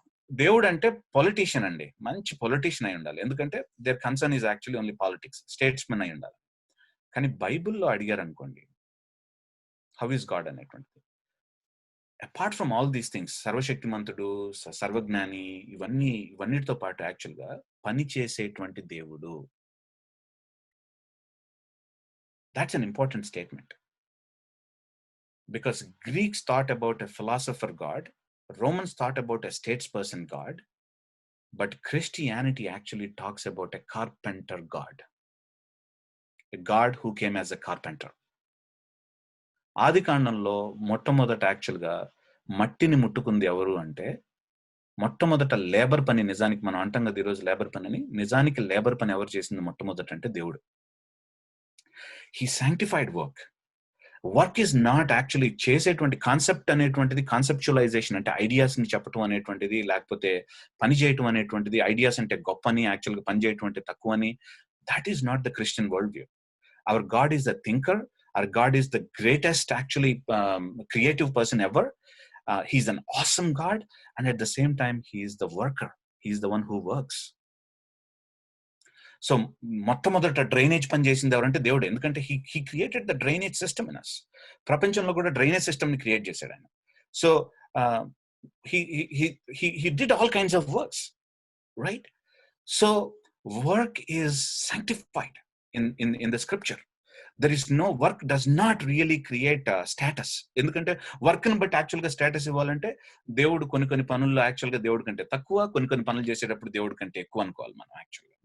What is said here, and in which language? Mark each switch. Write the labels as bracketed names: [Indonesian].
[Telugu] దేవుడు అంటే పొలిటీషియన్ అండి, మంచి పొలిటీషియన్ అయి ఉండాలి, ఎందుకంటే [English] their concern is actually only politics, [Telugu] statesmen అయి ఉండాలి. కానీ బైబిల్లో అడిగారు అనుకోండి [English] how is God [Telugu] అనేటువంటిది, [English] apart from all these things, [Telugu] సర్వశక్తిమంతుడు, సర్వజ్ఞాని, ఇవన్నిటితో పాటు యాక్చువల్గా పని చేసేటువంటి దేవుడు. [English] That's an important statement. Because Greeks thought about a philosopher God, Romans thought about a statesperson God, but Christianity actually talks about a carpenter God. A God who came as a carpenter. [Telugu] ఆదికాండంలో మొట్టమొదట యాక్చువల్గా మట్టిని ముట్టుకుంది ఎవరు అంటే, మొట్టమొదట labour పని, నిజానికి మనం అంటాం కదా ఈరోజు లేబర్ పని అని, నిజానికి లేబర్ పని ఎవరు చేసింది మొట్టమొదట అంటే దేవుడు. [English] he sanctified work is not actually [Telugu] చేసేటువంటి కాన్సెప్ట్ అనేటువంటిది, కాన్సెప్చువలైజేషన్ అంటే ఐడియాస్ ని చెప్పటం అనేటువంటిది, లేకపోతే పని చేయటం అనేటువంటిది, ఐడియాస్ అంటే గొప్పని, యాక్చువల్గా పని చేయటం అంటే తక్కువని, [English] That is not the Christian world view. Our God is the thinker, our God is the greatest actually creative person ever. He's an awesome God, and at the same time he is the worker, he is the one who works. [Telugu] So మొట్టమొదట drainage పని చేసింది ఎవరంటే దేవుడు, ఎందుకంటే [English] He created the drainage system in us. [Telugu] ప్రపంచంలో కూడా drainage system ని create చేశాడు ఆయన. So [English] he did all kinds of works, right? So work is sanctified in the scripture. There is no work does not really create status. [Telugu] ఎందుకంటే work ని బట్టి actual గా status ఇవ్వాలంటే దేవుడు కొన్ని పనుల్లో యాక్చువల్ గా దేవుడి కంటే తక్కువ, కొన్ని పనులు చేసేటప్పుడు దేవుడి కంటే ఎక్కువ అనుకోవాలి మనం యాక్చువల్ గా.